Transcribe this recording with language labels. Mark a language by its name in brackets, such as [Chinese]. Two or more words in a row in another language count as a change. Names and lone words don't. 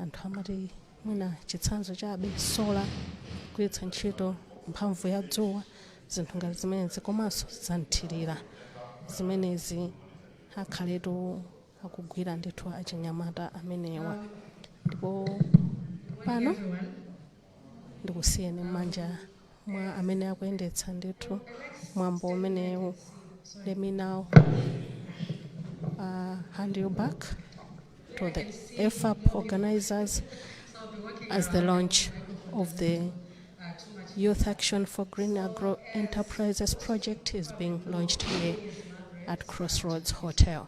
[Nyanja] anthu amati mwina chitsanzo chabe sola kugwiritsa ntchito mphamvu ya dzuwa zinthu ngati zimenezi komanso zanthirira zimenezi akhaletu akugwira ndithu achinyamata amenewa ndipo pano ndikusiyeni m'manja mwa amene akuyendetsa ndithu mwambo umenewu. [English] Let me now hand you back to the FAP organizers as the launch of the Youth Action for Green Agro-enterprises project is being launched here at Crossroads Hotel.